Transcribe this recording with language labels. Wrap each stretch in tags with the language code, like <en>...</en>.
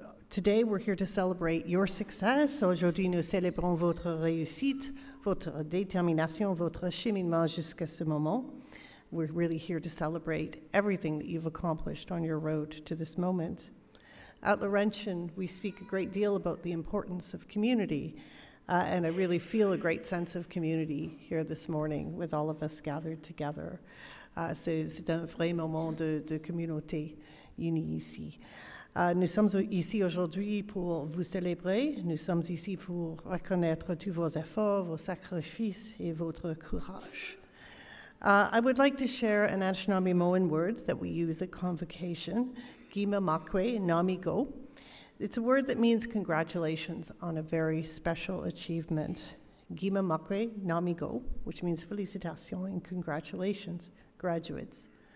<en>Today we're here to celebrate your success.</en> <fr>Aujourd'hui nous célébrons votre réussite, votre détermination, votre cheminement jusqu'à ce moment.</fr> <en>We're really here to celebrate everything that you've accomplished on your road to this moment. At Laurentian, we speak a great deal about the importance of community. And I really feel a great sense of community here this morning with all of us gathered together.</en> <fr>C'est un vrai moment de communauté unie ici. Nous sommes ici aujourd'hui pour vous célébrer. Nous sommes ici pour reconnaître tous vos efforts, vos sacrifices et votre courage.</fr> <en>I would like to share an Anishinaabe word that we use at Convocation, Gima Makwe Namigo. It's a word that means congratulations on a very special achievement. Gima Makwe Namigo, which means félicitations and congratulations, graduates.</en>